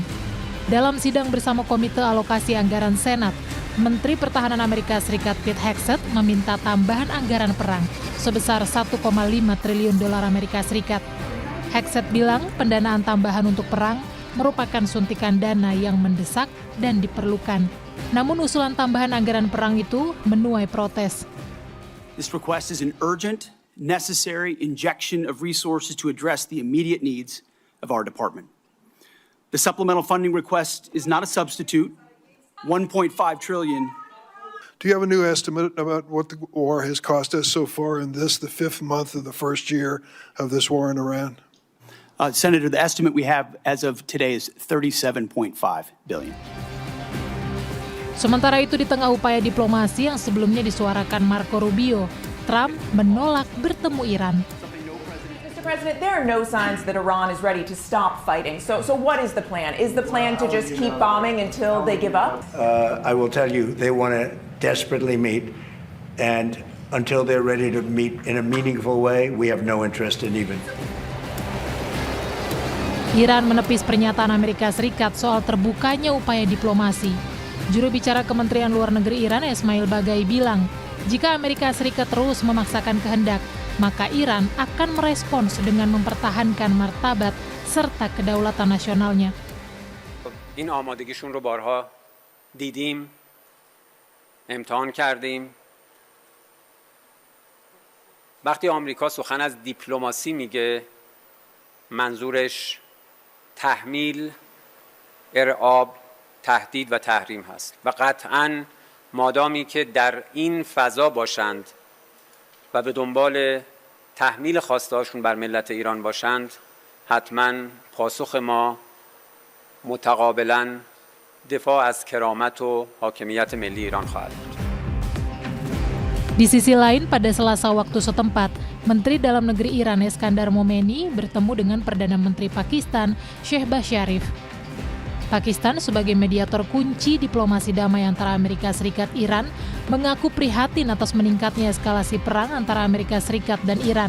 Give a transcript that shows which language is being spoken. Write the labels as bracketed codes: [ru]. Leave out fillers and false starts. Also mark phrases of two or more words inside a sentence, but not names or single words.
[id] Dalam sidang bersama Komite Alokasi Anggaran Senat, Menteri Pertahanan Amerika Serikat Pete Hegseth meminta tambahan anggaran perang sebesar 1,5 triliun dolar Amerika Serikat. Hegseth bilang pendanaan tambahan untuk perang merupakan suntikan dana yang mendesak dan diperlukan. Namun usulan tambahan anggaran perang itu menuai protes. [en] This request is an urgent, necessary injection of resources to address the immediate needs of our department. The supplemental funding request is not a substitute. 1.5 trillion. Do you have a new estimate about what the war has cost us so far in this, the fifth month of the first year of this war in Iran? Senator, the estimate we have as of today is 37.5 billion. [id] Sementara itu di tengah upaya diplomasi yang sebelumnya disuarakan Marco Rubio, Trump menolak bertemu Iran. [en] Mr. President, there are no signs that Iran is ready to stop fighting. So what is the plan? Is the plan to just keep bombing until they give up? I will tell you, they want to desperately meet, and until they're ready to meet in a meaningful way, we have no interest in even. [id] Iran menepis pernyataan Amerika Serikat soal terbukanya upaya diplomasi. Juru bicara Kementerian Luar Negeri Iran, Ismail Baghai, bilang, jika Amerika Serikat terus memaksakan kehendak, maka Iran akan merespons dengan mempertahankan martabat serta kedaulatan nasionalnya. [fa] این آمادگیشون رو بارها دیدیم، امتحان کردیم. وقتی آمریکا سخن از دیپلماسی میگه، منظورش تحمیل، ارعاب، تهدید و تحریم هست. و قطعاً مادامی که در این فضا باشند و به دنبال تحمیل خواسته‌هاشون بر ملت ایران باشند، حتما پاسخ ما متقابلا دفاع از کرامت و حاکمیت ملی ایران خواهد بود. [id] Di sisi lain, pada Selasa waktu setempat, Menteri Dalam Negeri Iran Eskandar Momeni bertemu dengan Perdana Menteri Pakistan Shehbaz Sharif. Pakistan sebagai mediator kunci diplomasi damai antara Amerika Serikat Iran mengaku prihatin atas meningkatnya eskalasi perang antara Amerika Serikat dan Iran.